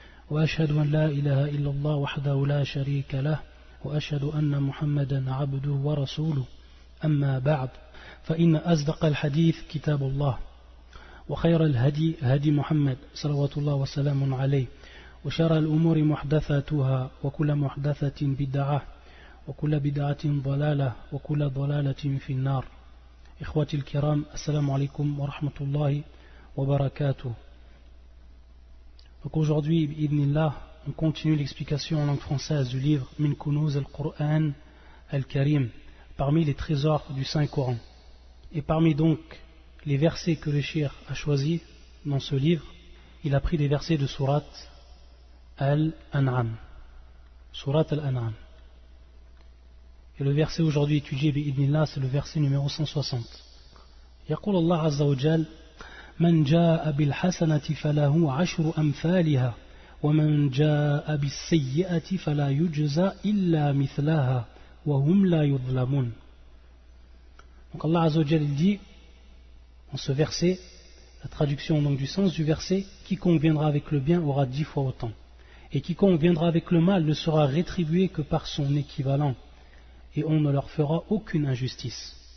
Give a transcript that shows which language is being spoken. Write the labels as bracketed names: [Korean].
[Arabic] وأشهد أن لا إله إلا الله وحده لا شريك له وأشهد أن محمدا عبده ورسوله أما بعد فإن أصدق الحديث كتاب الله وخير الهدي هدي محمد صلوات الله وسلامه عليه وشر الأمور محدثاتها وكل محدثة بدعة وكل بدعة ضلالة وكل ضلالة في النار. إخواتي الكرام, assalamu alaikum wa rahmatullahi wa barakatuh. [French] Donc aujourd'hui, bi'idhnillah, on continue l'explication en langue française du livre Min Kunuz al-Qur'an al-Karim, parmi les trésors du Saint-Coran. Et parmi donc les versets que le cheikh a choisis dans ce livre, il a pris des versets de Surat Al-An'am. Surat Al-An'am. Et le verset aujourd'hui étudié, bi'idhnillah, c'est le verset numéro 160. [Arabic] يقول الله عز وجل من جاء بالحسنة فله عشر أمثالها ومن جاء بالسيئة فلا يجزى إلا مثلها وهم لا يظلمون. [French] Donc Allah Azza wa Jal dit dans ce verset, la traduction donc du sens du verset, quiconque viendra avec le bien aura 10 fois autant, et quiconque viendra avec le mal ne sera rétribué que par son équivalent, et on ne leur fera aucune injustice.